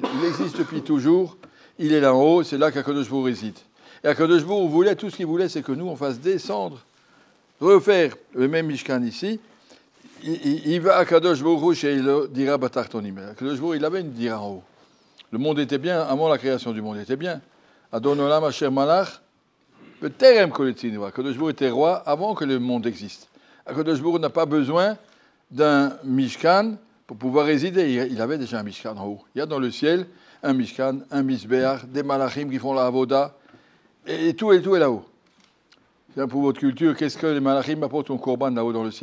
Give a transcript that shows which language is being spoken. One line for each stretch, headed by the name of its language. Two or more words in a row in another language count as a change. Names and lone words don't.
French: Il existe depuis toujours. Il est là en haut, c'est là qu'Akadosh Baruch Hu réside. Et Akadosh Baruch Hu voulait, tout ce qu'il voulait, c'est que nous, on fasse descendre, refaire le même Mishkan ici. Il va à Akadosh Baruch Hu chez le
Hebrew: דירה בתחתונים.
French: Akadosh Baruch Hu, il avait une Dira en haut. Le monde était bien, avant la création du monde, il était bien.
Hebrew: אדון עולם אשר מלך, בטרם כל יציר.
French: Akadosh Baruch Hu était roi avant que le monde existe. Akadosh Baruch Hu n'a pas besoin d'un Mishkan pour pouvoir résider. Il avait déjà un Mishkan en haut. Il y a dans le ciel un Mishkan, un Mizbeach, des Malachim qui font la Avoda, et tout est là-haut. Pour votre culture, qu'est-ce que les Malachim apportent au Korban là-haut dans le ciel?